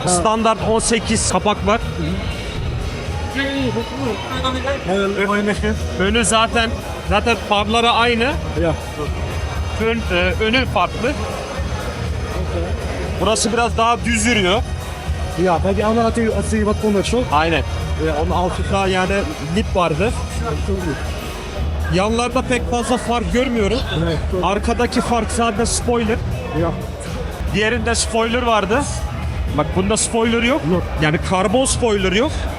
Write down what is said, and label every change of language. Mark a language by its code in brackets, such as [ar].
[tr] Standart 18 kapak var. Önü zaten farları aynı. [nl] Ja. [tr] Önü farklı. Burası biraz daha düz yürüyor. [nl] Ja, bij die andere had hij wat onderzocht. [tr] Aynen. Onun altında yani lip vardı. Yanlarda pek fazla fark görmüyorum. [nl] Nee. [tr] Arkadaki fark sadece spoiler. [nl] Ja. [tr] Diğerinde spoiler vardı. Bak bunda spoiler yok. Yok. Yani karbon spoiler yok.